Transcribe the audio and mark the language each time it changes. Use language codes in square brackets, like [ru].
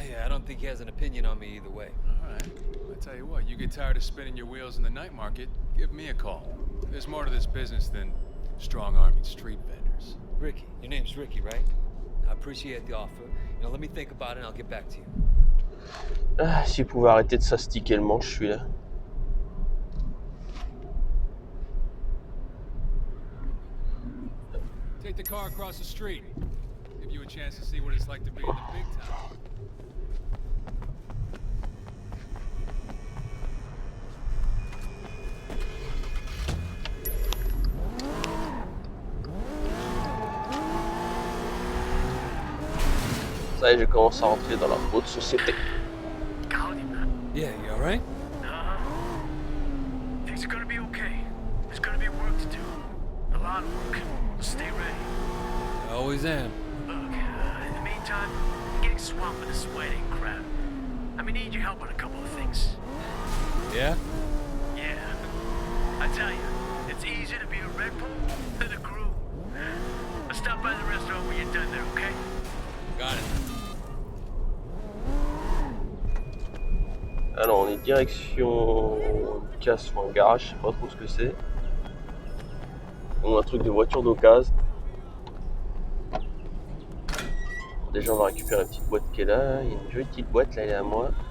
[en] Yeah, I don't think he has an opinion on me either way. Alright. I tell you what, you get tired of spinning your wheels in the night market, give me a call. There's more to this business than strong-arming street vendors. Ricky, your name's Ricky, right? I appreciate the offer. You know, let me think about it and I'll get back to you. [fr] Ah, s'il pouvait arrêter de s'astiquer le manche, celui-là. [en] Take the car across the street. Give you a chance to see what it's like to be in the big town. [fr] Ça y est, je commence à rentrer dans la haute société. [en] Yeah, you alright? Things are gonna be okay. There's gonna be work to do. A lot of work. Stay ready. I always am. Look, in the meantime, I'm getting swamped with this wedding crap. I'm gonna need your help on a couple of things. Yeah? Yeah. I tell you, it's easier to be a Red Bull than a groom. Let's stop by the restaurant when you're done there, okay? Got it. [fr] Alors, on est direction casse ou un garage, je sais pas trop ce que c'est. Ou un truc de voiture d'occasion. Déjà, on va récupérer la petite boîte qui est là. Il y a une jolie petite boîte, là, elle est à moi.